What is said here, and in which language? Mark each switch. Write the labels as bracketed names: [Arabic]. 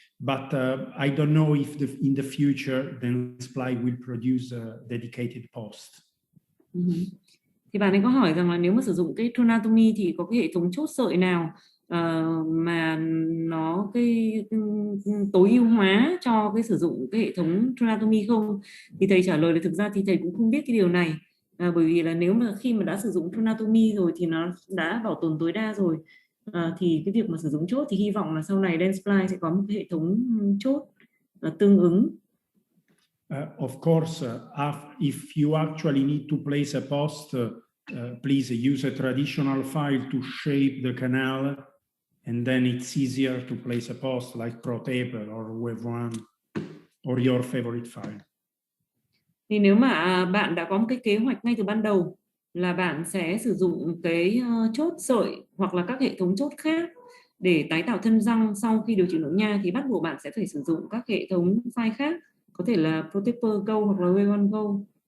[English] But I don't know if in the future Dentsply will produce a dedicated post. [Vietnamese] Thì bạn ấy có hỏi rằng là nếu mà sử dụng cái tronatomy thì có cái hệ thống chốt sợi nào mà nó cái tối ưu hóa cho cái sử dụng cái hệ thống tronatomy không? Thì thầy trả lời là thực ra thì thầy cũng không biết cái điều này, bởi vì là nếu mà khi mà đã sử dụng tronatomy rồi thì nó đã bảo tồn tối đa rồi, thì cái việc mà sử dụng chốt thì hy vọng là sau này Dentsply sẽ có một cái hệ thống chốt tương ứng. [English] Of course, if you actually need to place a post, please use a traditional file to shape the canal, and then it's easier to place a post like ProTaper or Wave1 or your favorite file. [Vietnamese] Thì nếu mà bạn đã có một cái kế hoạch ngay từ ban đầu là bạn sẽ sử dụng cái chốt sợi hoặc là các hệ thống chốt khác để tái tạo thân răng sau khi điều trị nội nha, thì bắt buộc bạn sẽ phải sử dụng các hệ thống file khác, có thể là ProTaper Go hoặc là Wave1 Go.